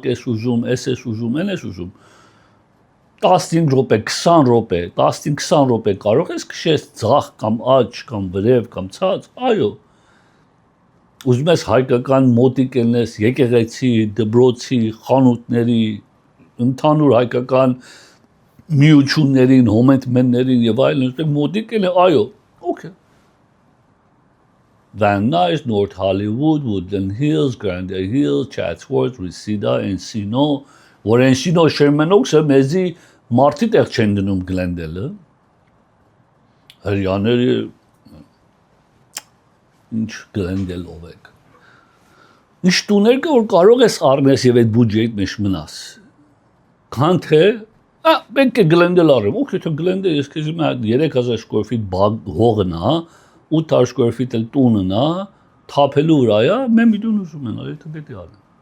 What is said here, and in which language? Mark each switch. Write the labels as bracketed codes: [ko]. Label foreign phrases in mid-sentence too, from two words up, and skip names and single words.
[hy] ես ուզում, ես ուզում, են ես ուզում, 15 րոպե, 20 րոպե, 15-20 րոպե կարող ես քշես ձախ կամ աջ կամ վրև կամ ցած, այո, ուզում ես հայկական մոտիկ ելնես եկեղեցի, դպրոցի, խանութների, ընդհանուր հայկական միություններին, հոմենտմեններին և այլն, մոտիկ ելնես, այո, okay. Van Nuys, North Hollywood, Woodland Hills, Glendale Hills, Chatsworth, Reseda, Encino, որ Encino Sherman-Oaks-ը մեզի մարդի տեղ չեն դնում Glendale-ը, հրյաների, ինչ Glendale-ով եք, ինչ տուներ կը, որ կարող ես առնես և այդ բուջեիդ մեջ մնաս, քան թե, պետք է Glendale առեմ, okay, թե Glendale, ես քեզ իմ 3000 [en] square feet [hy] հողն է, 800 [en] square feet [hy] էլ տունն է, թափելու վրա է, մեն միլիոն ուզում են, այդը պետք է առնեմ։